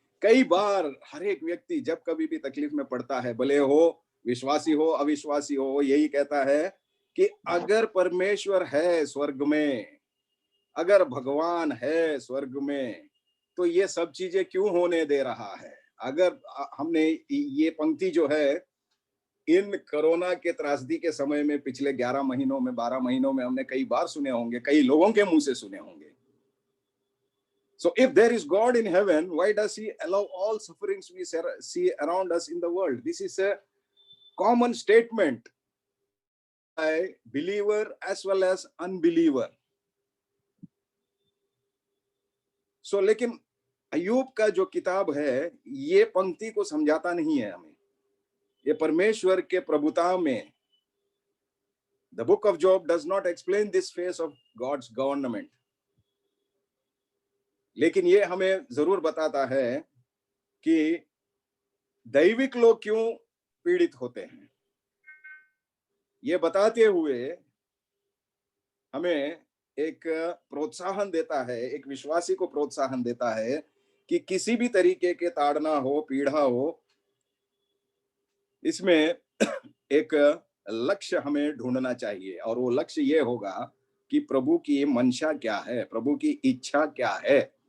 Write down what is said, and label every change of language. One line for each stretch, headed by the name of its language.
Hindi: कई बार हर एक व्यक्ति जब कभी भी तकलीफ में पड़ता है, भले हो विश्वासी हो अविश्वासी हो, यही कहता है कि अगर परमेश्वर है स्वर्ग में, अगर भगवान है स्वर्ग में, तो ये सब चीजें क्यों होने दे रहा है? अगर हमने ये पंक्ति जो है इन कोरोना के त्रासदी के समय में पिछले 11 महीनों में 12 महीनों में हमने कई बार सुने होंगे, कई लोगों के मुंह से सुने होंगे।
English: So if there is God in heaven, why does he allow all sufferings we see around us in the world? This is a common statement by believer as well as unbeliever.
Hindi: So लेकिन अय्यूब का जो किताब है ये पंक्ति को समझाता नहीं है हमें। ये परमेश्वर के प्रभुता में,
English: the book of Job does not explain this phase of God's government.
Hindi: लेकिन ये हमें जरूर बताता है कि दैविक लोग क्यों पीड़ित होते हैं। ये बताते हुए हमें एक प्रोत्साहन देता है, एक विश्वासी को प्रोत्साहन देता है कि किसी भी तरीके के ताड़ना हो, पीड़ा हो, इसमें एक लक्ष्य हमें ढूंढना चाहिए, और वो लक्ष्य ये होगा कि प्रभु की मंशा क्या है, प्रभु की इच्छा क्या है।